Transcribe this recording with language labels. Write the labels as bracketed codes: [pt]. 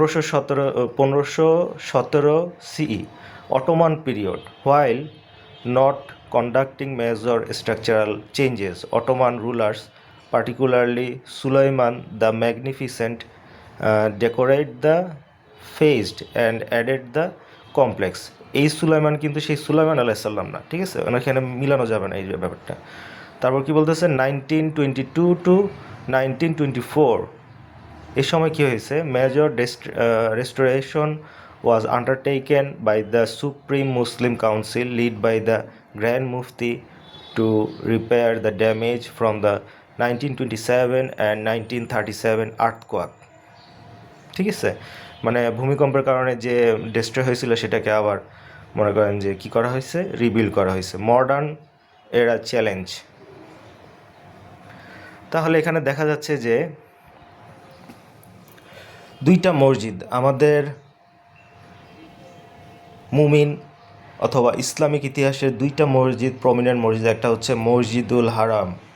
[en] 1517 CE, Ottoman period, while not conducting major structural changes, Ottoman rulers, particularly Suleiman the Magnificent, decorate the faced and added the complex। [bn] এই সুলাইমান কিন্তু সেই সুলাইমান আলাইসাল্লাম না, ঠিক আছে, ওনাখানে মিলানো যাবে না এই ব্যাপারটা। তারপর কি বলতেছে, 1922 টু 1924, এই সময় কী হয়েছে, [en] major restoration was undertaken by the Supreme Muslim Council led by the Grand Mufti to repair the damage from the 1927 and 1937 earthquake, [bn] ঠিক আছে। মানে ভূমিকম্পের কারণে যে ডিস্ট্রয় হয়েছিল সেটাকে আবার মনে করেন যে কী করা হয়েছে, রিবিল্ড করা হয়েছে। [en] Modern era challenge. [bn] তাহলে এখানে দেখা যাচ্ছে যে দুইটা মসজিদ আমাদের মুমিন অথবা ইসলামিক ইতিহাসের দুইটা মসজিদ, প্রমিনেন্ট মসজিদ, একটা হচ্ছে মসজিদুল হারাম,